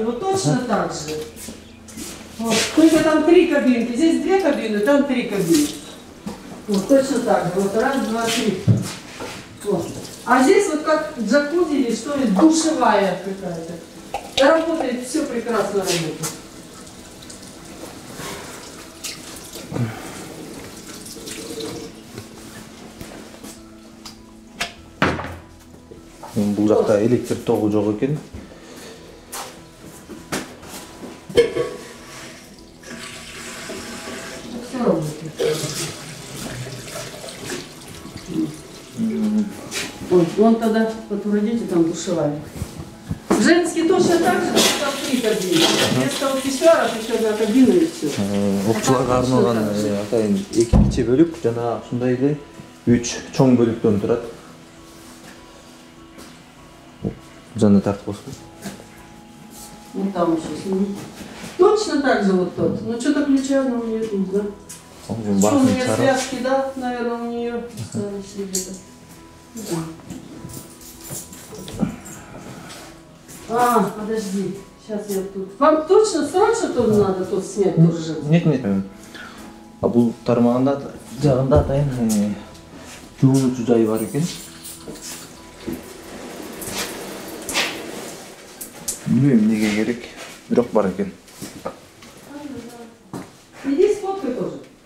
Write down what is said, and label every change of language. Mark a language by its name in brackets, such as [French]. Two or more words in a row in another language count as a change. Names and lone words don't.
[Russian] Вот точно так же. Вот. Только там 3 кабинки, здесь 2 кабины, там 3 кабины. Вот точно так же, вот 1, 2, 3. Вот. А здесь вот как джакузи или что ли, душевая какая-то. Работает, все прекрасно работает. [Kyrgyz] Бул жакта электр тогу жок экен. [Russian] Все работает. Вон тогда подводите, там душевая. Женский точно так же, там 3 кабины. Вместо офисеров еще 1 кабина и все. [Kyrgyz] Окуучуларга арналган атайын 2 кичи бөлүк жана ушундай эле 3 чоң бөлүктөн турат. Жанна тартып болsun. [Russian] Ну там еще. Точно так же вот тот. Ну что-то ключа у нее тут, да? Что у нее связки, да? Наверное, у нее остались где-то. Да. Подожди. Сейчас я тут. Вам точно срочно тут надо тут снять тоже? Нет. [Kyrgyz] Бул тармагында жагында атайын жуунуучу жайы бар экен. Билбейм эмнеге керек, бирок бар экен. [Russian] Иди сфоткай тоже.